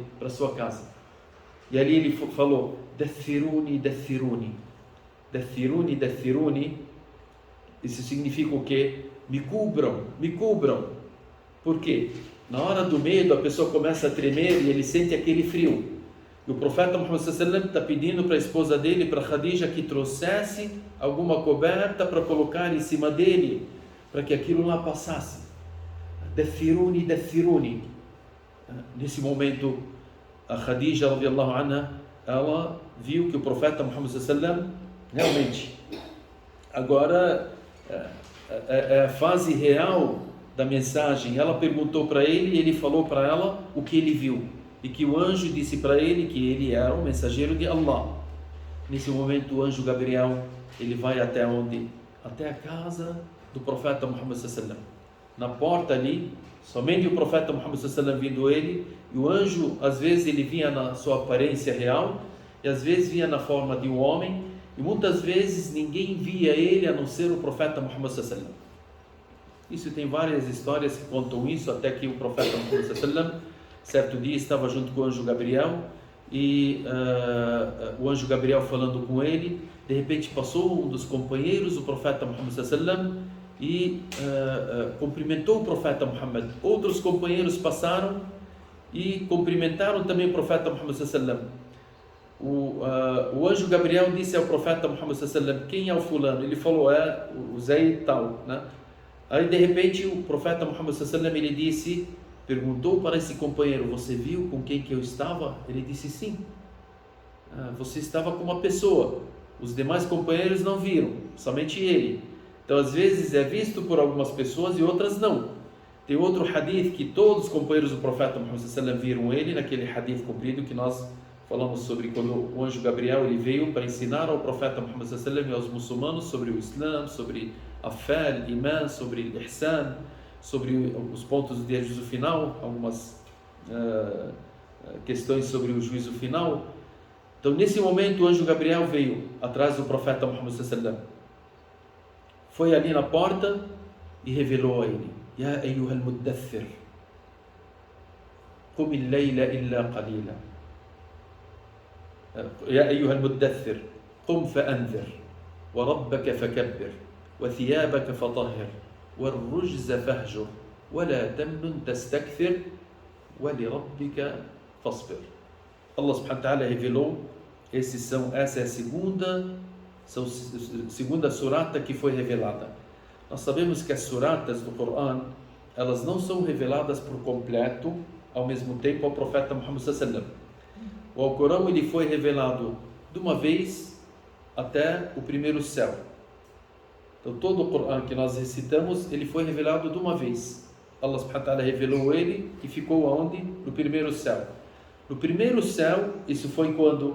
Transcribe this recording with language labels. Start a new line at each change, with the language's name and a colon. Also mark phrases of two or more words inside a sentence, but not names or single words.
Portuguese: Para sua casa. E ali ele falou:
Arabic: دثروني، دثروني، دثروني، دثروني.
Portuguese: Isso significa o quê? Me cubram, me cubram. Por quê? Na hora do medo a pessoa começa a tremer e ele sente aquele frio. E o profeta Muhammad
Arabic: صلى الله عليه وسلم
Portuguese: está pedindo para a esposa dele, para Khadija, que trouxesse alguma coberta para colocar em cima dele, para que aquilo lá passasse. Dathiruni, dathiruni. Nesse momento, a Khadija,
Arabic: رضي الله عنها,
Portuguese: ela viu que o profeta Muhammad
Arabic: صلى الله عليه وسلم
Portuguese: realmente, agora é a fase real da mensagem. Ela perguntou para ele e ele falou para ela o que ele viu, e que o anjo disse para ele que ele era o mensageiro de Allah. Nesse momento o anjo Gabriel, ele vai até onde? Até a casa do profeta Muhammad
Arabic: صلى الله عليه وسلم.
Portuguese: Na porta ali, somente o profeta Muhammad
Arabic: صلى الله عليه وسلم
Portuguese: vindo ele, e o anjo às vezes ele vinha na sua aparência real e às vezes vinha na forma de um homem, e muitas vezes ninguém via ele a não ser o profeta Muhammad
Arabic: صلى الله عليه وسلم.
Portuguese: Isso tem várias histórias que contam isso, até que o profeta Muhammad
Arabic: صلى الله عليه وسلم
Portuguese: certo dia estava junto com o anjo Gabriel, e o anjo Gabriel falando com ele, de repente passou um dos companheiros do profeta Muhammad
Arabic: صلى الله عليه وسلم
Portuguese: e cumprimentou o profeta Muhammad. Outros companheiros passaram e cumprimentaram também o profeta Muhammad
Arabic: صلى الله عليه وسلم.
Portuguese: O anjo Gabriel disse ao profeta Muhammad
Arabic: صلى الله عليه وسلم:
Portuguese: quem é o fulano? Ele falou: é o Zé e tal, né? Aí de repente o profeta Muhammad
Arabic: صلى الله عليه وسلم,
Portuguese: ele disse, perguntou para esse companheiro: você viu com quem que eu estava? Ele disse: sim. Você estava com uma pessoa, os demais companheiros não viram, somente ele. Então às vezes é visto por algumas pessoas e outras não. Tem outro hadith que todos os companheiros do profeta Muhammad
Arabic: صلى الله عليه وسلم
Portuguese: viram ele, naquele hadith comprido que nós falamos sobre quando o anjo Gabriel ele veio para ensinar ao profeta Muhammad
Arabic: صلى الله عليه وسلم
Portuguese: e aos muçulmanos sobre o Islã, sobre a fé, o imã, sobre o ihsan, sobre os pontos do dia do juízo final, algumas questões sobre o juízo final. Então nesse momento o anjo Gabriel veio atrás do profeta Muhammad
Arabic: صلى الله عليه وسلم,
Portuguese: foi ali na porta e revelou a ele:
Arabic: يا أيها المدثر، قم الليل إلا قليلا. يا أيها المدثر، قم فأنذر، وربك فكبر، وثيابك فطهر, والرجز فاهجر ولا تمنن تستكثر ولربك فاصبر.
Portuguese: Allah
Arabic: سبحانه وتعالى
Portuguese: revelou, essa é a segunda surata que foi revelada. Nós sabemos que as suratas do Coran, elas não são reveladas por completo ao mesmo tempo ao profeta Muhammad
Arabic: صلى الله عليه وسلم.
Portuguese: O Alcorão ele foi revelado de uma vez até o primeiro céu. Então todo o Coran que nós recitamos, ele foi revelado de uma vez. Allah
Arabic: سبحانه وتعالى
Portuguese: revelou ele e ficou aonde? No primeiro céu. No primeiro céu, isso foi quando?